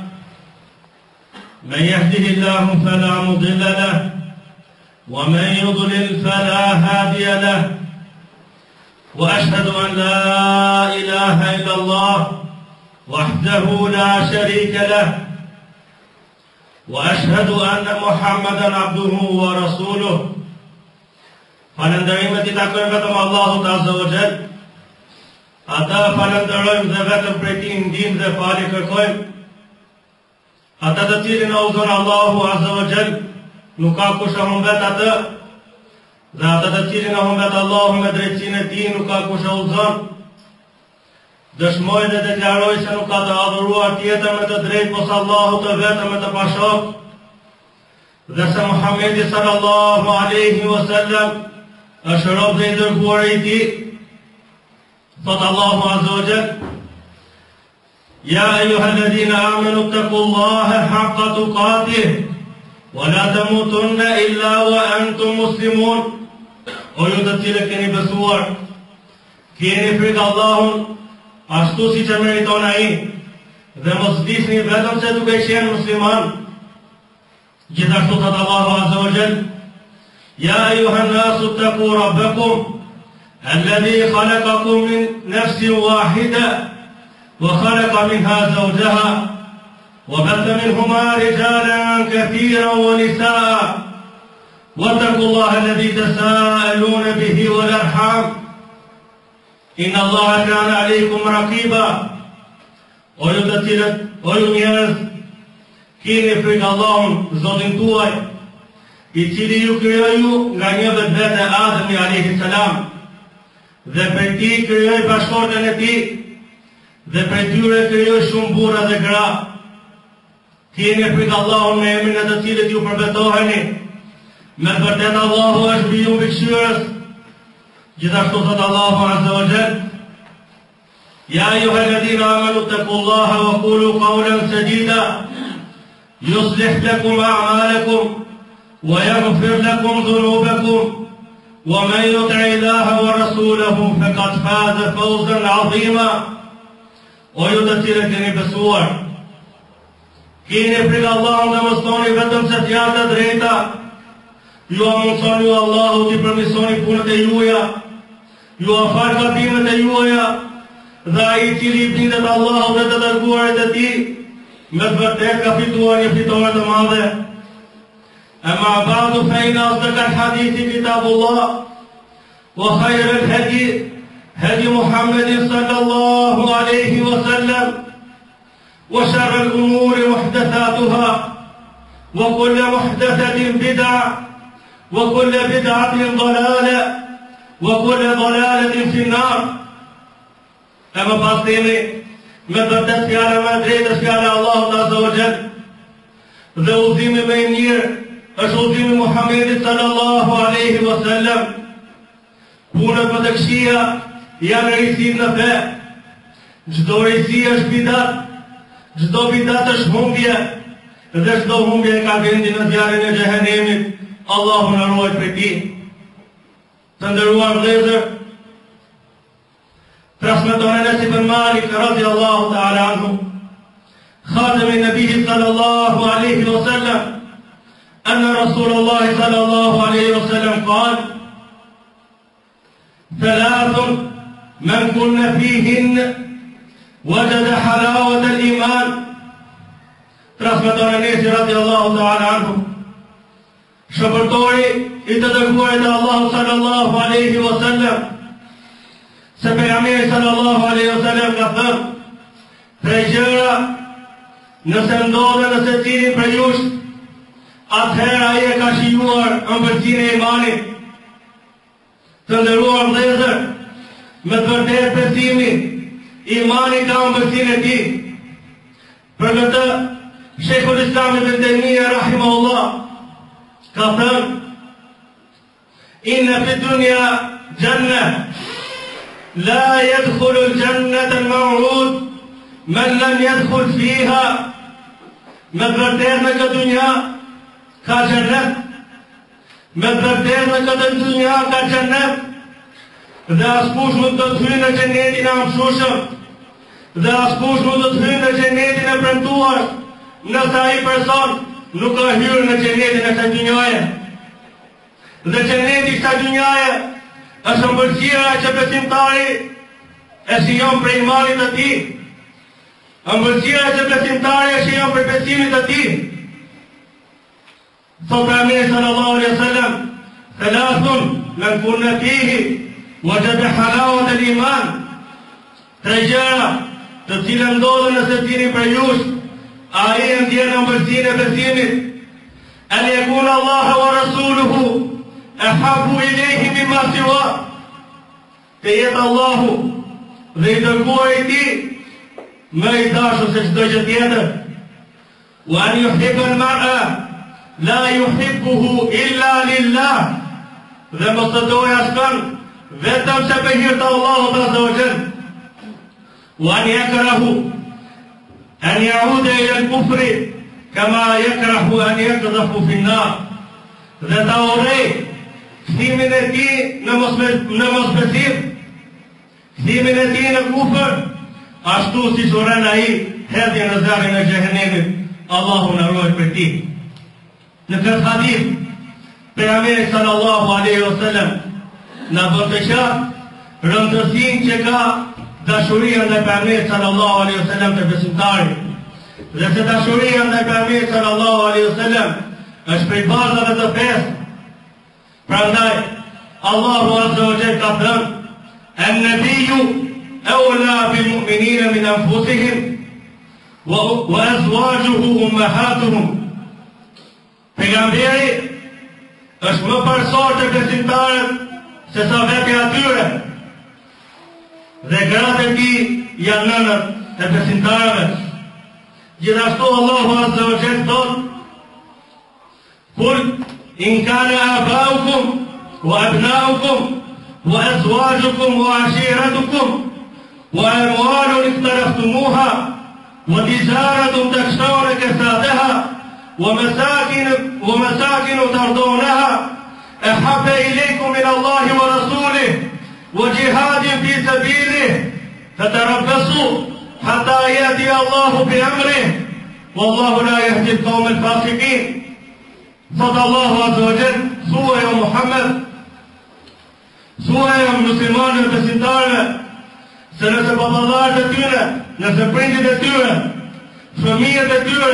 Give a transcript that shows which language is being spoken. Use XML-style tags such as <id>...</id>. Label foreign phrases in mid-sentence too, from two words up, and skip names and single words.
<ar>من يهده الله فلا مضل له ومن يضلل فلا هادي له وأشهد أن لا إله إلا الله وحده لا شريك له وأشهد أن محمدا عبده ورسوله</ar> <sq>falënderimet I takojnë vetëm Allahut Azza wa Jall. Ata falënderojmë dhe vetëm prej Tij ndihmë dhe falje kërkojmë. Ata të cilin na udhëzon Allahu</sq> <ar>عز وجل,</ar> <sq>nuk ka kush e humbet atë, dhe ata të cilin e humbet Allahu me drejtsinë e Tij, nuk ka kush e udhëzon. Dëshmoj dhe deklaroj se nuk ka të adhuruar tjetër me të drejtë pos Allahut të vetëm me të pashok, dhe se Muhamedi</sq> <ar>صلى الله عليه وسلم</ar> <sq>është rob dhe I dërguar I Tij. Thot Allahu</sq> <ar>عز وجل: يا أيها الذين آمنوا اتقوا الله حق تقاته ولا تموتن إلا وأنتم مسلمون.</ar> <sq>O ju të cilët keni besuar, keni frikë Allahun ashtu si që meriton ai, dhe mos vdisni vetëm se duke qenë musliman. Gjithashtu thot Allahu</sq> <ar>عز وجل: يا أيها الناس اتقوا ربكم الذي خلقكم من نفس واحدة وخلق منها زوجها وبث منهما رجالا كثيرا ونساء واتقوا الله الذي تساءلون به والأرحام إن الله كان عليكم رقيبا.</ar> <sq>O ju të cilët, o ju njerëz, keni frikë Allahun, Zotin tuaj, I cili ju krijoi nga një vetvete Ademi</sq> <ar>عليه السلام,</ar> <sq>dhe prej tij krijoi bashkëshorten e tij, dhe prej tyre krijoi shumë burra dhe gra. Keni frikë Allahun me emrin e të cilët ju përbetoheni. Me të vërtetë Allahu është mbi ju mbikëqyrës. Gjithashtu thot Allahu</sq> <ar>عز وجل: يا أيها الذين آمنوا اتقوا الله وقولوا قولا سديدا يصلح لكم أعمالكم ويغفر لكم ذنوبكم ومن يطع الله ورسوله فقد فاز فوزا عظيما.</ar> <sq>O ju të cilët keni besuar, keni frikë Allahun dhe mos thoni vetëm se fjalë të drejta. Ju amundsoni Allahu t'i përmirësoni punët e juaja, ju afal gabimet e juaja, dhe ai I cili I bindet Allahut dhe të dërguarit e Tij, me të vërtetë ka fituar një fitore të madhe.</sq> <ar>أما بعد فإن أصدق الحديث كتاب الله وخير الهدي هدي محمد صلى الله عليه وسلم وشر الأمور محدثاتها وكل محدثة بدعة وكل بدعة ضلالة وكل ضلالة في النار.</ar> <sq>Ama pas themi me vërtet fjala më e drejtë është fjala Allahut</sq> <ar>عز وجل,</ar> <sq>dhe udhimi më I mirë është udhimi Muhamedit</sq> <ar>صلى الله عليه وسلم.</ar> <sq>Punët më të këqija janë rrisi në fe. Çdo rrisi është bidat, çdo bidat është humbje, dhe çdo humbje ka vendin në zjarrin e xhehenemit. Allahu na ruaj prej tij. Të nderuar vëllezër, transmeton</sq> <ar>أنس بن مالك رضي الله تعالى عنه خاتم النبي صلى الله عليه وسلم أن رسول الله صلى الله عليه وسلم قال: ثلاث من كن فيهن وجد حلاوة الإيمان.</ar> <sq>Transmeton Anas</sq> <ar>رضي الله تعالى عنه,</ar> <sq>shëpërtori I të dërguarit e Allahu</sq> <ar>صلى الله عليه وسلم,</ar> <sq>se pejgamberi</sq> <ar>صلى الله عليه وسلم</ar> <sq>ka thënë: prej gjëra, nëse ndodhe nëse cilin për jush, atëherë ai e ka shijuar ëmbëlsinë e imanit. Të nderuar vëllezër, me të vërtetë besimi, imani ka ëmbëlsinë e tij. Për këtë, Sheikhul Islam ibn Taymiyah rahimahullah ka thënë:</sq> <ar>إن في الدنيا جنة لا يدخل الجنة الموعودة من لم يدخل فيها.</ar> <sq>Me të vërtetë në këtë dunja ka xhenet. Me të vërtetë në këtë dunja ka xhenet. Dhe askush nuk do të hyjë në xhenetin e amshushëm. Dhe askush nuk do të hyjë në xhenetin e premtuar, nëse ai person nuk ka hyrë në xhenetin e kësaj dunjaje. Dhe xheneti i kësaj dunjaje është ëmbëlsira që besimtari e shijon prej imanit të tij. Ëmbëlsira që besimtari e shijon prej besimit të tij. Thot Pejgamberi</sq> <ar>صلى الله عليه وسلم ثلاث من كن فيه وجد حلاوة الإيمان."</ar> <sq>Tre gjëra të cilat ndodhen nëse cili për jush, ai e ndjen ëmbëlsinë e besimit.</sq> <ar>أن يكون الله ورسوله أحب إليه مما سوى.</ar> <sq>Të jetë Allahu dhe i dërguari i tij më i dashur se çdo gjë tjetër.</sq> <ar>وأن يحب المرء لا يحبه إلا لله.</ar> <sq>Dhe mos të dojë askën vetëm se për hir të Allahut</sq> <ar>عز وجل. وأن يكره أن يعود إلى الكفر كما يكره أن يقذف في النار.</ar> <sq>Dhe ta urrej kthimin e tij në mosbesim, kthimin e tij në kufër, ashtu si urren ai hedhjen në zjarrin e xhehenemit. Allahu na ruaj prej tij. Në këtë hadith, Pejgamberi</sq> <ar>صلى الله عليه وسلم</ar> <sq>na bën të qartë rëndësinë që ka dashuria ndaj Pejgamberit</sq> <ar>صلى الله عليه وسلم</ar> <sq>të besimtarit. Dhe se dashuria ndaj Pejgamberit</sq> <ar>صلى الله عليه وسلم</ar> <sq>është prej bazave të fesë. Prandaj Allahu</sq> <ar>عز وجل</ar> <sq>ka thënë:</sq> <ar>النبي أولى بالمؤمنين من أنفسهم وأزواجه أمهاتهم."</ar> <sq>Pejgamberi është më parësor të besimtarët se sa vetë atyre. Dhe gratë e tij janë nënët e besimtarëve. Gjithashtu Allahu</sq> <ar>عز وجل</ar> <sq>thotë:</sq> <ar>قل إن كان آباؤكم وأبناؤكم وأزواجكم وعشيرتكم وأموال اقترفتموها وتجارة تخشون كسادها ومساكن ترضونها أحب إليكم من الله ورسوله وجهاد في سبيله فتربصوا حتى يأتي الله بأمره والله لا يهدي القوم الفاسقين." صدق الله عز وجل.</ar> <sq>Thuaj o Muhammed, thuaj o muslimanëve besimtarëve, se nëse baballarët e tyre, nëse prindit e tyre, fëmijët e tyre,</sq>